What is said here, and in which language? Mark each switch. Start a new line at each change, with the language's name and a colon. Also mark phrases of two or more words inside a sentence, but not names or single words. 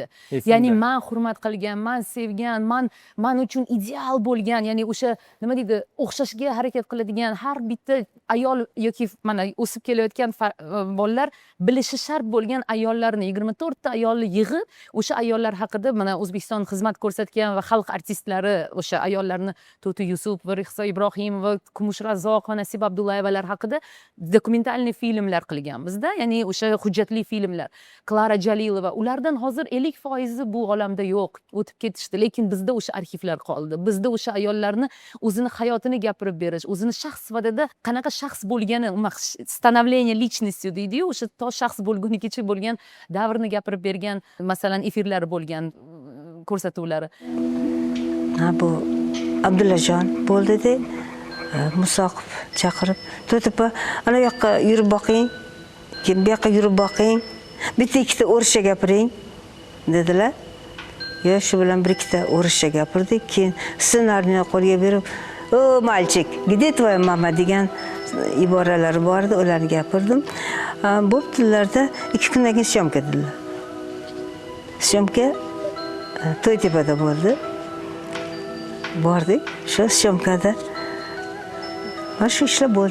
Uzbek: Ya'ni men hurmat qilgan, men sevgan, men uchun ideal bo'lgan, ya'ni o'sha nima deydi, o'xshashga harakat qiladigan har bitta ayol yoki mana o'sib kelayotgan bolalar bilishi shart bo'lgan ayollarni 24 ta ayolni yig'ib, o'sha ayollar haqida mana O'zbekiston xizmat ko'rsatgan va xalq artistlari o'sha ayollarni To'ti Yusuf va Rixso Ibrohimov va Kumush Razzoq va Nasiba Abdullayevalar haqida dokumentalniy filmlar qilganmiz-da, ya'ni o'sha hujjatli filmlar. Klara Jalilova, ulardan hozir 50% bu olamda yo'q, o'tib ketishdi, lekin bizda o'sha arxivlar qoldi. Bizda o'sha ayollarni o'zini hayotini gapirib berish, o'zini shaxs sifatida qanaqa shaxs bo'lgani,
Russian: становление личности
Uzbek: deydi-yu, o'sha to shaxs bo'lgunigacha bo'lgan davrni gapirib bergan, masalan, efirlari bo'lgan ko'rsatuvlari. Bu Abdullajon bo'ldi-da, Musoqov chaqirib, "To'tipa, ana yoqqa yurib boqing, keyin bu yoqqa yurib boqing, bitta ikkita o'rischa gapiring" dedilar. Yo, shu bilan bir ikkita o'rischa gapirdik, keyin ssenariyni qo'lga berib, "O,
Russian: mальчик, где твоя мама?"
Uzbek: degan iboralari bor edi, ularni gapirdim. Bo'ptilarda 2 kundan keyin syomka dedilar. Syomka To'ytepada bo'ldi. Bordik, shu syomkada mana shu ishlar bo'ldi.